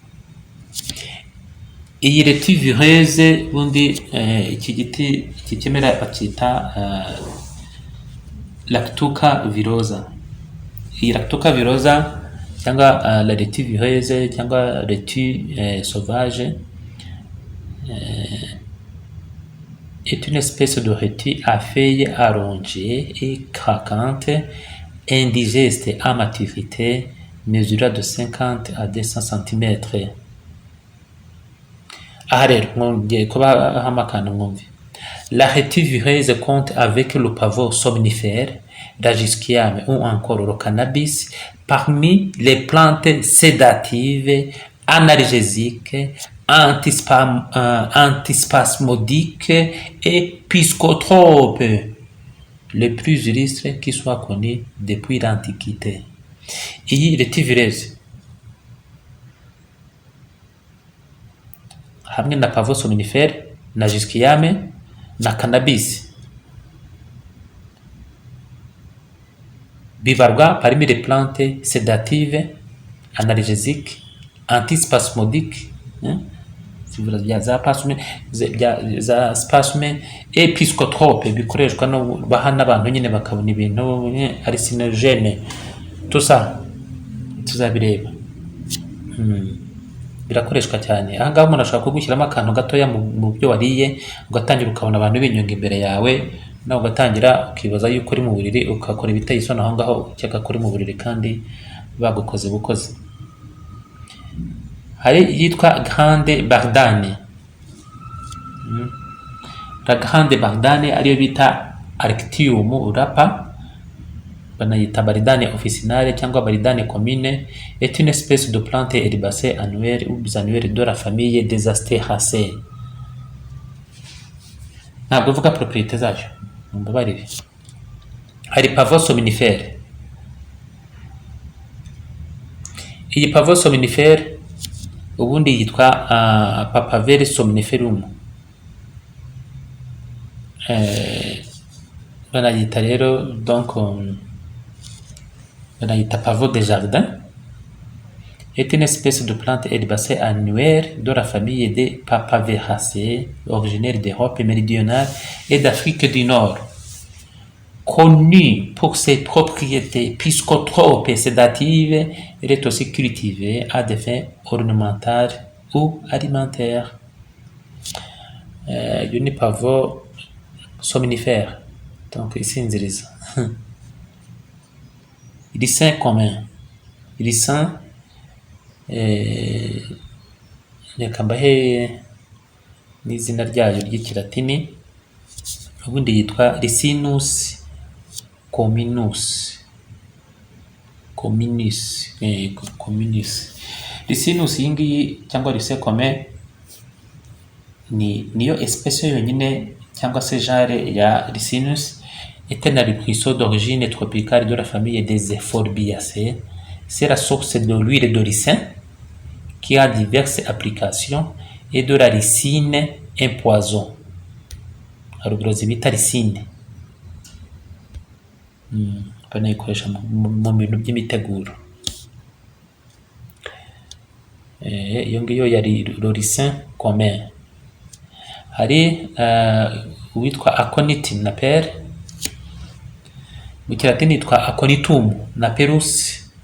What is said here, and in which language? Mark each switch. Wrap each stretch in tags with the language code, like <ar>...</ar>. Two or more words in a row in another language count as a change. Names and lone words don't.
<rw>Iyi</rw> <fr>laitue vireuse</fr> <rw>bundi iki giti, iki kimera bakita Lactuca virosa.</rw> <fr>Iyi Lactuca virosa cyangwa la laitue vireuse cyangwa laitue sauvage est une espèce de laitue à feuilles allongées et craquantes, indigeste à maturité, mesurant de 50 à 200 cm.</fr> <rw>Aha rero ngiye kubaha amakano mwumve.</rw> <fr>La laitue vireuse compte avec le pavot somnifère, la Jusquiame ou encore le cannabis parmi les plantes sédatives, analgésiques, antispasmodiques et psychotropes, les plus illustres qui soient connus depuis l'Antiquité.</fr> <rw>Iyi</rw> <fr>laitue vireuse</fr> <rw>hamwe na</rw> <fr>pavot somnifère</fr> <rw>na Jusquiame na cannabis bibarwa</rw> <fr>parmi les plantes sédatives, analgésiques, antispasmodiques,</fr> <rw>zivura za spasme, za</rw> <fr>spasme et psychotrope</fr> <rw>bikoreshwa no baha n'abantu nyine bakabona ibintu hallucinogène.</rw> <fr>Tout ça</fr> <rw>tuzabireba. Birakoreshwa cyane. Aha ngaha umuntu ashobora kugushyiramo akantu gatoya mu byo wariye, ugatangira ukabona abantu binyonga imbere yawe, nawe ugatangira ukibaza yuko uri mu buriri, ugakora ibiteye isoni aho ngaho ukeka ko uri mu buriri kandi bagukoze bukoze. Hari yitwa Grande Bardane.</rw> <fr>La Grande Bardane</fr> <rw>ariyo bita</rw> <fr>Arctium rapa, banayita Baridane officinale cyangwa Baridane commune, est une espèce de plante herbacée annuelle ou bisannuelle de la famille des Asteraceae.</fr> <rw>Ntabwo uvuga propriété zayo, mumbabarire. Hari Pavot somnifère. Iyi Pavot somnifère ubundi yitwa Papaver somniferum. Banayita rero</rw> <fr>donc banayita Pavot de jardin, est une espèce de plante herbacée annuelle de la famille des Papaveraceae, originaire d'Europe méridionale et d'Afrique du Nord. Connue pour ses propriétés psychotropes et sédatives, elle est aussi cultivée à des fins ornementales ou alimentaires. Une Pavot somnifère, donc isinziriza. Ricin commun. Ricin,</fr> <rw>reka mbahe n'izina ryayo ry'ikilatini, ubundi yitwa Ricinus communis.</rw> <fr>Ricinus</fr> <rw>iyi ngiyi cyangwa</rw> <fr>Ricin commun niyo espèce</fr> <rw>yonyine cyangwa se</rw> <fr>genre ya Ricinus était un ruisseau d'origine tropicale de la famille des Euphorbiaceae. C'est la source de l'huile de ricin qui a diverses applications et de la ricine un poison.</fr> <rw>Haruguru bita ricine. Banayikoresha mu bintu by'imiteguro. Iyo ngiyo yari Ricin commun. Hari uwitwa Aconitum napere, mu kilatini yitwa Aconitum naperus.</rw>